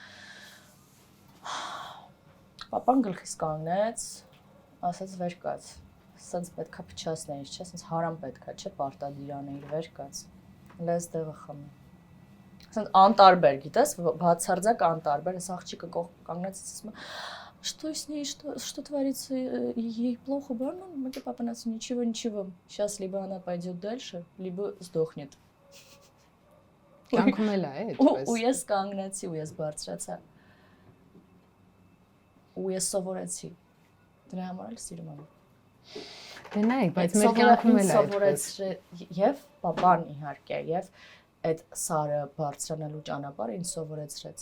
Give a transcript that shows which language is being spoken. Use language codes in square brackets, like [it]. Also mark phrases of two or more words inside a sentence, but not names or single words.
[hy] Պապան գլխիս կանգնեց, ասաց վեր կաց, սենց պետքա փչացնեիր, չէ, սենց հարամ պետքա, չէ, պարտադիր անեիր, վեր կաց, լեզ դեղը խմի։ Անտարբեր, գիտես, բացարձակ անտարբեր, այս աղջիկը կանգնեց, ասում է, [ru] Что с ней, что творится, ей плохо, больно? Мне папа нас ничего. Сейчас либо она пойдет дальше, либо сдохнет. [hy] Կյանքում էլ է այդպես։ Ու ես կանգնեցի, ու ես բարձրացա։ Ու ես սովորեցի։ Դրա համար էլ սիրում եմ։ Դե նայեք, բայց մեր կյանքում էլ է այդպես։ Եվ պապան իհարկե, եւ այդ սարը բարձրանալու ճանապարհը ինձ սովորեցրեց։